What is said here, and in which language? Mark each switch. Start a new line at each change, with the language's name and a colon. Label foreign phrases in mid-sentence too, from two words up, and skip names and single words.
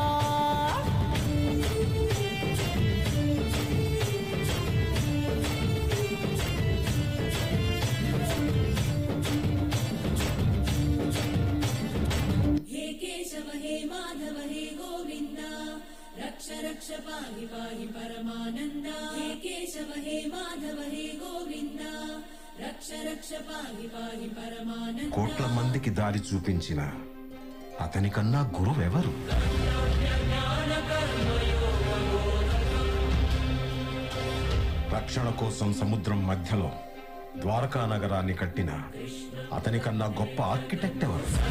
Sanskrit: हे माधव हे गोविंद रक्ष रक्ष पाहि पाहि परमानंद हे केशव हे माधव हे गोविंद रक्ष रक्ष पाहि पाहि परमानंद
Telugu: కోట్ల మందికి దారి చూపించిన అతనికన్నా గురువెవరు? రక్షణ కోసం సముద్రం మధ్యలో ద్వారకా నగరాన్ని కట్టిన అతనికన్నా గొప్ప ఆర్కిటెక్ట్ ఎవరు?